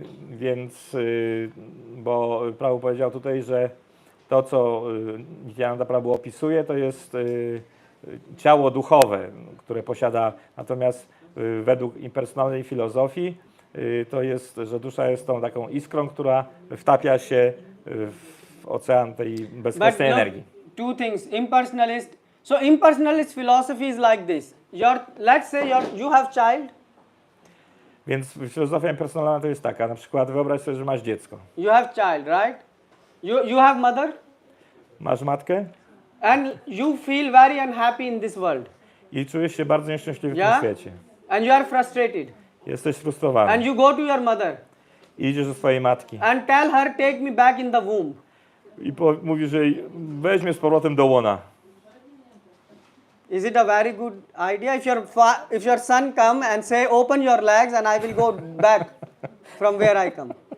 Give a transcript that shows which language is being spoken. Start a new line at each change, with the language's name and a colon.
Polish: Więc, bo Prabhu powiedział tutaj, że to, co Nityananda Prabhu opisuje, to jest ciało duchowe, które posiada, natomiast według impersonalnej filozofii to jest, że dusza jest tą taką iskrą, która wtapia się w ocean tej bezkresnej energii.
English: Two things. Impersonalist philosophy is like this. Let's say you have child.
Polish: Więc filozofia impersonalna to jest taka, na przykład wyobraź sobie, że masz dziecko.
English: You have child, right? You have mother.
Polish: Masz matkę
English: And you feel very unhappy in this world.
Polish: i czujesz się bardzo nieszczęśliwy w tym
English: Yeah?
Polish: świecie.
English: And you are frustrated.
Polish: Jesteś frustrowany.
English: And you go to your mother.
Polish: I idziesz do swojej matki.
English: And tell her, take me back in the womb.
Polish: I mówisz jej, weź mnie z powrotem do łona.
English: Is it a very good idea? If your son come and say, open your legs and I will go back from where I come.